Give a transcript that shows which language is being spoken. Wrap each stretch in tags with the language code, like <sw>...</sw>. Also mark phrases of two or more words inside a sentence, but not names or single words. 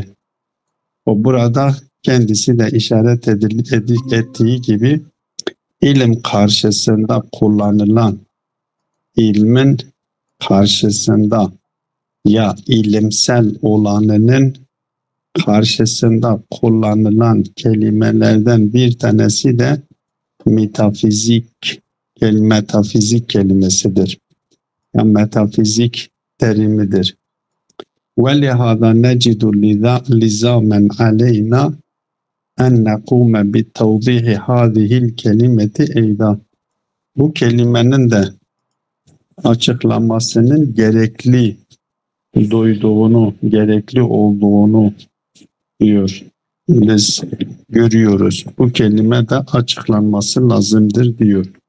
<tr>O burada kendisi de işaret ettiği gibi ilim karşısında kullanılan, ilmin karşısında ya ilimsel olanının karşısında kullanılan kelimelerden bir tanesi de metafizik kelimesidir. Yani metafizik terimidir.</tr> <ar>وَلِهَذَا نَجِدُ لِزَامًا عَلَيْنَا اَنْ نَقُومَ بِالتَّوْضِيحِ هَذِهِ الْكَلِمَةِ اَيْضًا.</ar> <tr>Bu kelimenin de açıklamasının gerekli olduğunu diyor. Biz görüyoruz. Bu kelime de açıklanması lazımdır diyor.</tr>